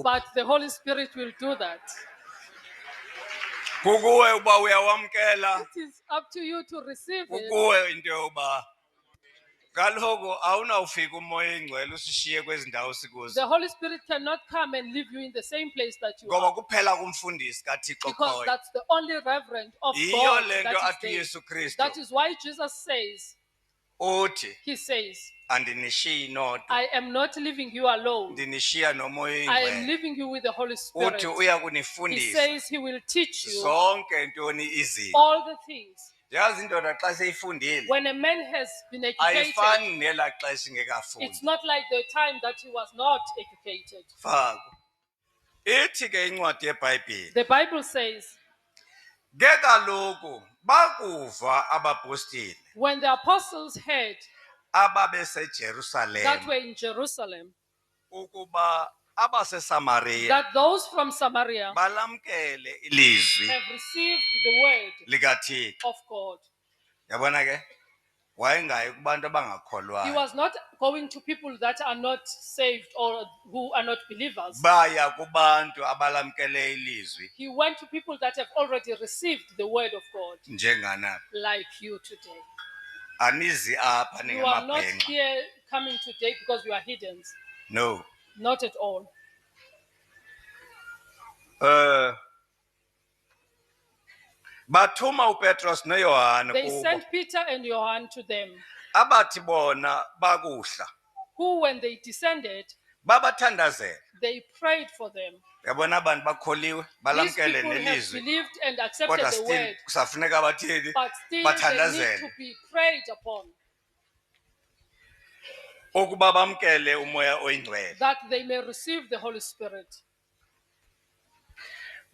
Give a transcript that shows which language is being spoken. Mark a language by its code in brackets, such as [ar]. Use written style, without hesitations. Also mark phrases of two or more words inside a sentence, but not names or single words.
[en] But the Holy Spirit will do that. [xh] Kukuwe uba uyawamkela. [en] It is up to you to receive it. [xh] Kukuwe into yoba kaloku awunawufika umoya engcwele usishiye kwezi ndawo sikuzo. [en] The Holy Spirit cannot come and leave you in the same place that you [xh] Ngoba [en] are. [xh] kuphela kumfundisi kaThixo [en] Because [xh] khoyo. [en] that's the only reverend of [xh] Yiyo [en] God [xh] le nto [en] that [xh] athi [en] is [xh] uYesu [en] there. [xh] Kristu. [en] That is why Jesus says, [xh] Uthi [en] He says, [xh] andinishiyi nodwa. [en] I am not leaving you alone. [xh] Ndinishiya nomoya [en] I am [xh] engcwele. [en] leaving you with the Holy Spirit. [xh] Uthi uya [en] He [xh] kunifundisa [en] says He will teach you [xh] zonke ntoni izinto. [en] all the things. [xh] Yazi indoda xa seyifundile [en] When a man has been educated, [xh] ayifani nelaa xesha ingekafundi. [en] it's not like the time that he was not educated. [xh] Fako. Ithi ke incwadi yeBhayibhile. [en] The Bible says, [xh] Ke kaloku bakuva abapostile [en] when the apostles heard [xh] ababeseJerusalem [en] that were in Jerusalem, [xh] ukuba abaseSamaria [en] that those from Samaria [xh] balamkele ilizwi [en] have received the word [xh] likaThixo. [en] of God. [xh] Yabona ke wayengayi kubantu [en] He [xh] abangakholwayo. [en] was not going to people that are not saved or who are not believers. [xh] Baya kubantu abalamkele ilizwi [en] He went to people that have already received the word of God, [xh] njengana. [en] like you today. [xh] Anizi apha [en] You are not [xh] ningamabhenqa. [en] here coming today because you are hidden. No. Not at all. [xh] Bathuma uPetros noYohane [en] They [xh] kubo. [en] sent Peter and Johann to them, [xh] Abathi bona bakuhla. [en] who when they descended, [xh] Babathandazela. [en] they prayed for them. [xh] Yabona abantu bakholiwe [en] These [xh] balamkele [en] people have [xh] nelizwi. [en] believed and accepted [xh] Kodwa [en] the still word, [xh] kusafuneka bathini? [en] but still they need [xh] Bathandazele. [en] to be prayed upon, [xh] Ukuba bamkele umoya oyingcwele. [en] that they may receive the Holy Spirit.